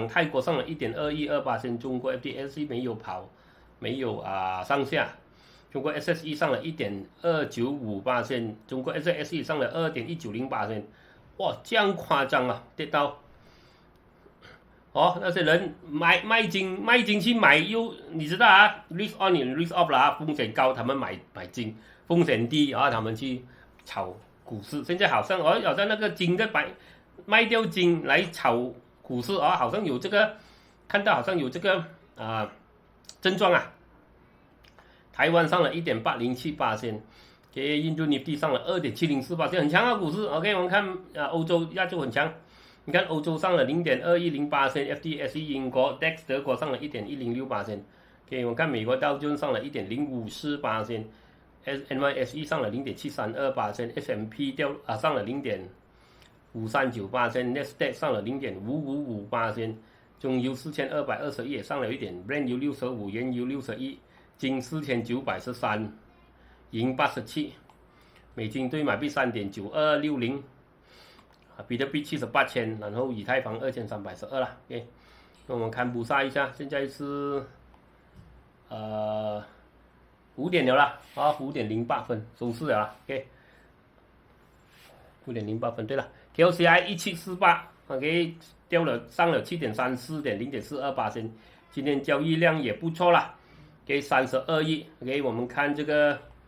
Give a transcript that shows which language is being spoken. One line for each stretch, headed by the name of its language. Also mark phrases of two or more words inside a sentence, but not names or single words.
Chinese: 泰國上了1.2128%，中國 FTSE 沒有跑，沒有上下。中國 SSE 上了1.295%，中國 SSE 上了2.1908%，哇，這樣誇張啊，跌到。那些人賣進去買你知道啊 ，
English: risk on risk off
Chinese: 啦，風險高他們買進，風險低啊他們去炒股市。現在好像那個金在賣掉金來炒股市啊，好像有這個看到好像有這個症狀啊。台灣上了1.807%，給印度尼西上了2.704%，很強啊股市。OK， 我們看歐洲亞洲很強。你看歐洲上了 0.2108%，FTSE 英國 DAX 德國上了1.106%，我看美國道瓊上了1.054%，NYSE 上了0.732%，S&P 上了0.539%，Nasdaq 上了0.555%，中油4221也上了一點 ，Brent 油65，原油61，金4913，銀87，美金對馬幣3.9260。比特幣78千，然後以太坊2312了。OK， 那我們看布薩一下，現在是5點了啦，5點08分收市了啦。OK，5點08分。對了 ，KLCI 1748，OK， 上了7.34點0.42%，今天交易量也不錯啦，給32億。OK， 我們看這個